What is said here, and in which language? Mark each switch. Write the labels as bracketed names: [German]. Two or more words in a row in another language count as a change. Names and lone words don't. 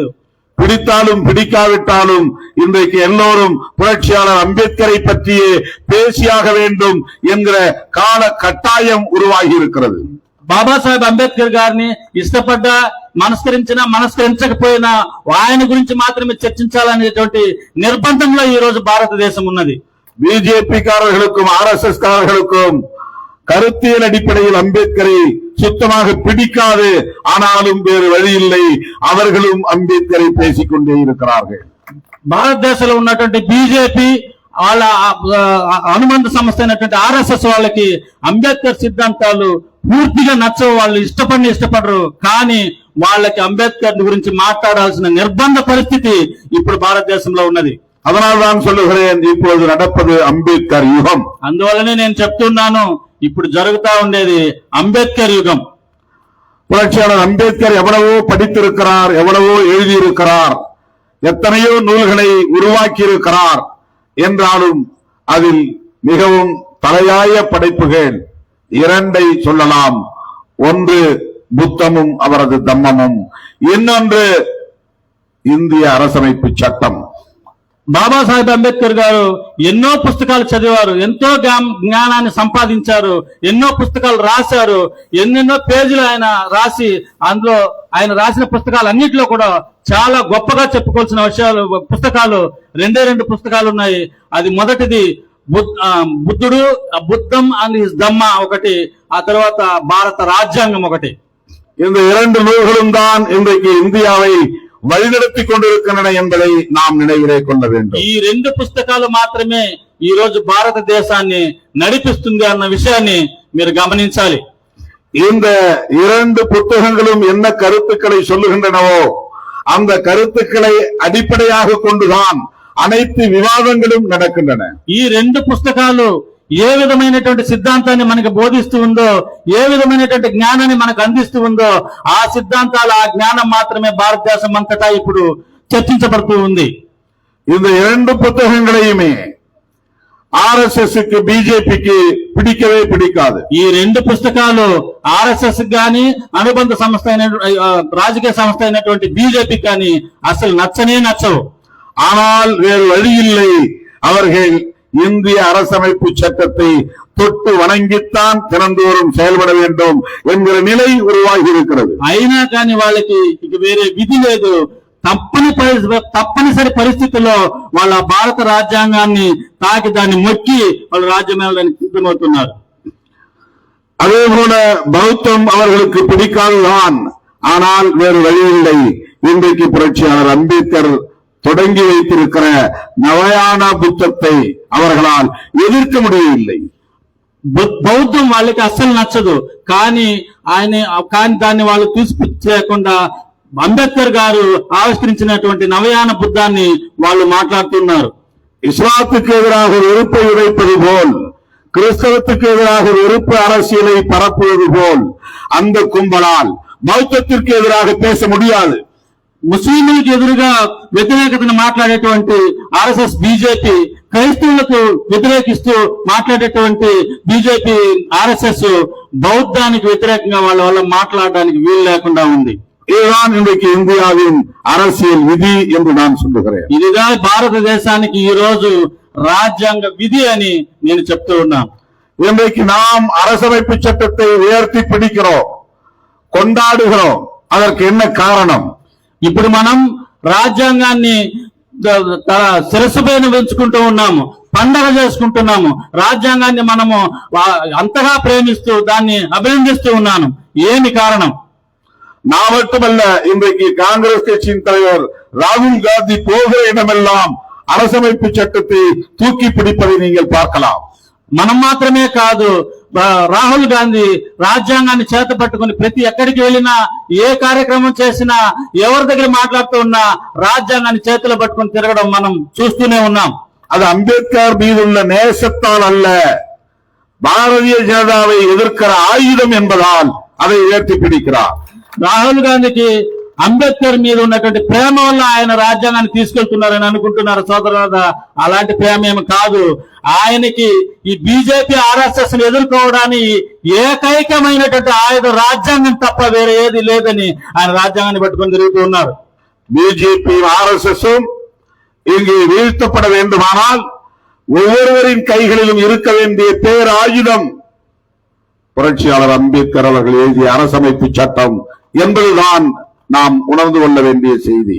[Tamil] பிடித்தாலும் பிடிக்காவிட்டாலும் இன்றைக்கு எல்லோரும் புரட்சியாளர் அம்பேத்கரை பற்றியே பேசியாக வேண்டும் என்கிற கால கட்டாயம் உருவாகி இருக்கிறது. [Telugu] బాబాసాహెబ్ అంబేద్కర్ గారిని ఇష్టపడ్డా, మనస్కరించినా మనస్కరించకపోయినా ఆయన గురించి మాత్రమే చర్చించాలనేటువంటి నిర్బంధంలో ఈ రోజు భారతదేశం ఉన్నది. [Tamil] பிஜேபி காரர்களுக்கும் RSS காரர்களுக்கும் கருத்தியல் அடிப்படையில் அம்பேத்கரை சுத்தமாக பிடிக்காது. ஆனாலும் வேறு வழி இல்லை, அவர்களும் அம்பேத்கரை பேசிக் கொண்டே இருக்கிறார்கள். [Telugu] భారతదేశంలో ఉన్నటువంటి బీజేపీ వాళ్ళ అనుబంధ సంస్థ అయినటువంటి RSS వాళ్ళకి అంబేద్కర్ సిద్ధాంతాలు పూర్తిగా నచ్చవు. వాళ్ళు ఇష్టపడరు. కానీ వాళ్ళకి అంబేద్కర్ గురించి మాట్లాడాల్సిన నిర్బంధ పరిస్థితి ఇప్పుడు భారతదేశంలో ఉన్నది. [Tamil] அதனால் தான் சொல்லுகிறேன், இப்போது நடப்பது அம்பேத்கர் யுகம். [Telugu] అందువల్లనే నేను చెప్తున్నాను, ఇప్పుడు జరుగుతా ఉండేది అంబేద్కర్ యుగం. [Tamil] புரட்சியாளர் அம்பேத்கர் எவ்வளவோ படித்திருக்கிறார், எவ்வளவோ எழுதியிருக்கிறார், எத்தனையோ நூல்களை உருவாக்கி இருக்கிறார். என்றாலும் அதில் மிகவும் தலையாய படைப்புகள் இரண்டை சொல்லலாம். ஒன்று புத்தமும் அவரது தம்மமும், இன்னொன்று இந்திய அரசமைப்பு சட்டம். [Telugu] బాబాసాహెబ్ అంబేద్కర్ గారు ఎన్నో పుస్తకాలు చదివారు, ఎంతో జ్ఞానాన్ని సంపాదించారు, ఎన్నో పుస్తకాలు రాశారు, ఎన్నెన్నో పేజీలు ఆయన రాసి, అందులో ఆయన రాసిన పుస్తకాలు అన్నింటిలో కూడా చాలా గొప్పగా చెప్పుకోవాల్సిన విషయాలు పుస్తకాలు రెండు పుస్తకాలు ఉన్నాయి. అది మొదటిది బుద్ధుడు, బుద్ధం అండ్ హిస్ దమ్మ ఒకటి, ఆ తర్వాత భారత రాజ్యాంగం ఒకటి. [Tamil] இந்த இரண்டு நூல்களும் தான் இன்றைக்கு இந்தியாவை వழிనడத்தி கொண்டிருக்கின்றன என்பதை நாம் நினைவிலே கொள்ள வேண்டும். [Telugu] ఈ రెండు పుస్తకాలు మాత్రమే ఈ రోజు భారతదేశాన్ని నడిపిస్తుంది అన్న విషయాన్ని మీరు గమనించాలి. [Tamil] இந்த இரண்டு புத்தகங்களும் என்ன கருத்துக்களை சொல்லுகின்றனவோ அந்த கருத்துக்களை அடிப்படையாக கொண்டுதான் அனைத்து விவாதங்களும் நடக்கின்றன. [Telugu] ఈ రెండు పుస్తకాలు ఏ విధమైనటువంటి సిద్ధాంతాన్ని మనకు బోధిస్తూ ఉందో, ఏ విధమైనటువంటి జ్ఞానాన్ని మనకు అందిస్తూ ఉందో, ఆ సిద్ధాంతాలు, ఆ జ్ఞానం మాత్రమే భారతదేశం అంతటా ఇప్పుడు చర్చించబడుతూ ఉంది. [Tamil] இந்த இரண்டு புத்தகங்களையுமே RSSக்கு BJPக்கு பிடிக்கவே பிடிக்காது. [Telugu] ఈ రెండు పుస్తకాలు RSS గాని అనుబంధ సంస్థ అయిన రాజకీయ సంస్థ అయినటువంటి BJP కానీ అసలు నచ్చనే నచ్చవు. [Tamil] ஆனால் வேறு வழி இல்லை, அவர்கள் இந்திய அரசமைப்பு சட்டத்தை தொட்டு வணங்கித்தான் தினந்தோறும் செயல்பட வேண்டும் என்கிற நிலை உருவாகி இருக்கிறது. [Telugu] అయినా కానీ వాళ్ళకి ఇక వేరే విధి లేదు. తప్పనిసరి పరిస్థితుల్లో వాళ్ళ భారత రాజ్యాంగాన్ని తాకి దాన్ని మొక్కి వాళ్ళు రాజ్యం వెళ్ళడానికి సిద్ధమవుతున్నారు. [Tamil] அதே போல பௌத்தம் அவர்களுக்கு பிடிக்காதுதான். ஆனால் வேறு வழி இல்லை. இன்றைக்கு புரட்சியாளர் அம்பேத்கர் தொடங்கி வைத்திருக்கிற நவயான புத்தத்தை அவர்களால் எதிர்க்க முடியவில்லை. [Telugu] బౌద్ధం వాళ్ళకి అస్సలు నచ్చదు. కానీ దాన్ని వాళ్ళు తీసుకులేకుండా అంబేద్కర్ గారు ఆవిష్కరించినటువంటి నవయాన బుద్ధాన్ని వాళ్ళు మాట్లాడుతున్నారు. [Tamil] இஸ்லாத்துக்கு எதிராக வெறுப்பை உடைப்பது போல், கிறிஸ்தவத்துக்கு எதிராக வெறுப்பு அரசியலை பரப்புவது போல் அந்த கும்பலால் பௌத்தத்திற்கு எதிராக பேச முடியாது. [Telugu] ముస్లింలకు ఎదురుగా వ్యతిరేకతను మాట్లాడేటువంటి RSS BJP, క్రైస్తవులకు వ్యతిరేకిస్తూ మాట్లాడేటువంటి BJP RSS బౌద్ధానికి వ్యతిరేకంగా వాళ్ళ వల్ల మాట్లాడడానికి వీలు లేకుండా ఉంది. [Tamil] இதுதான் இன்றைக்கு இந்தியாவின் அரசியல் விதி என்று நான் சொல்லுகிறேன். [Telugu] ఇదిగా భారతదేశానికి ఈ రోజు రాజ్యాంగ విధి అని నేను చెప్తూ ఉన్నాను. [Tamil] இன்றைக்கு நாம் அரசமைப்பு சட்டத்தை உயர்த்தி பிடிக்கிறோம், கொண்டாடுகிறோம். அதற்கு என்ன காரணம்? [Telugu] ఇప్పుడు మనం రాజ్యాంగాన్ని శిరస్సు పైన పెంచుకుంటూ ఉన్నాము, పండగ చేసుకుంటున్నాము. రాజ్యాంగాన్ని మనము అంతగా ప్రేమిస్తూ దాన్ని అభినందిస్తూ ఉన్నాను. ఏమి కారణం? [Tamil] நான் மட்டுமல்ல, இன்றைக்கு காங்கிரஸ் கட்சியின் தலைவர் ராகுல் காந்தி போகிற இடமெல்லாம் அரசமைப்பு சட்டத்தை தூக்கி பிடிப்பதை நீங்கள் பார்க்கலாம். [Telugu] మనం మాత్రమే కాదు, రాహుల్ గాంధీ రాజ్యాంగాన్ని చేత పట్టుకుని ప్రతి ఎక్కడికి వెళ్ళినా, ఏ కార్యక్రమం చేసినా, ఎవరి దగ్గర మాట్లాడుతూ ఉన్నా రాజ్యాంగాన్ని చేతిలో పట్టుకుని తిరగడం మనం చూస్తూనే ఉన్నాం. [Tamil] அது அம்பேத்கர் மீதுள்ள நேசத்தால் அல்ல, பாரதிய ஜனதாவை எதிர்க்கிற ஆயுதம் என்பதால் அதை உயர்த்தி பிடிக்கிறார். [Telugu] రాహుల్ గాంధీకి అంబేద్కర్ మీద ఉన్నటువంటి ప్రేమ వల్ల ఆయన రాజ్యాంగాన్ని తీసుకెళ్తున్నారని అనుకుంటున్నారు సోదరులారా. అలాంటి ప్రేమ ఏమి కాదు. ఆయనకి ఈ బీజేపీ ఆర్ఎస్ఎస్ ని ఎదుర్కోవడానికి ఏకైకమైనటువంటి ఆయుధ రాజ్యాంగం తప్ప వేరే ఏది లేదని ఆయన రాజ్యాంగాన్ని పట్టుకొని తిరుగుతూ ఉన్నారు. [Tamil] பிஜேபி ஆர்எஸ்எஸும் இங்கே வீழ்த்தப்பட வேண்டுமானால் ஒவ்வொருவரின் கைகளிலும் இருக்க வேண்டிய பேராயுதம் புரட்சியாளர் அம்பேத்கர் அவர்கள் எழுதிய அரசமைப்பு சட்டம் என்பதுதான் நாம் உணர்ந்து கொள்ள வேண்டிய செய்தி.